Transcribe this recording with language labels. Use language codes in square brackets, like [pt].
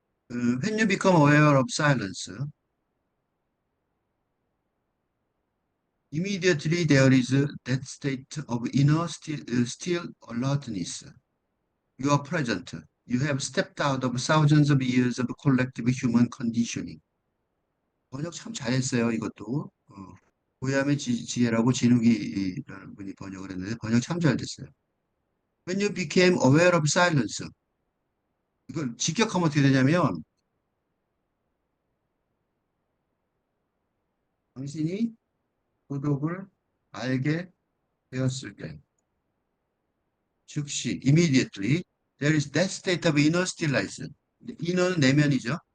[en] When you become aware of silence, immediately there is that state of inner still alertness. You are present. You have stepped out of thousands of years of collective human conditioning. [ko] 번역 참 잘했어요, 이것도. 고야의 지혜라고 진욱이라는 분이 번역을 했는데 번역 참 잘 됐어요. [en] When you became aware of silence. [ko] 이걸 직역하면 어떻게 되냐면 당신이 고독을 알게 되었을 때 즉시 [en] immediately there is that state of inner stillness. [ko] inner는 내면이죠.